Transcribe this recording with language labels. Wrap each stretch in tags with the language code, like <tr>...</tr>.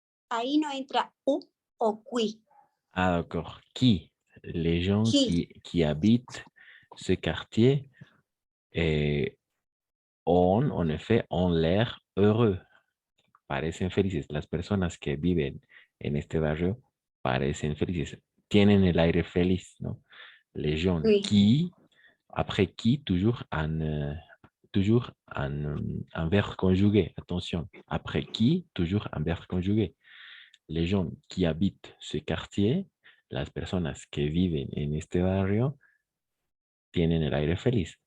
<es>Ahí no entra U o qui.</es> <fr>Ah, d'accord. Qui? Les gens qui habitent ce quartier ont, en effet, ont l'air heureux.</fr> <es>Parecen felices. Las personas que viven en este barrio parecen felices. Tienen el aire feliz, ¿no?</es> <fr>Les gens qui, après qui, toujours un verbe conjugué. Attention. Après qui, toujours un verbe conjugué. Les gens qui habitent ce quartier,</fr> <es>las personas que viven en este barrio, tienen el aire feliz.</es>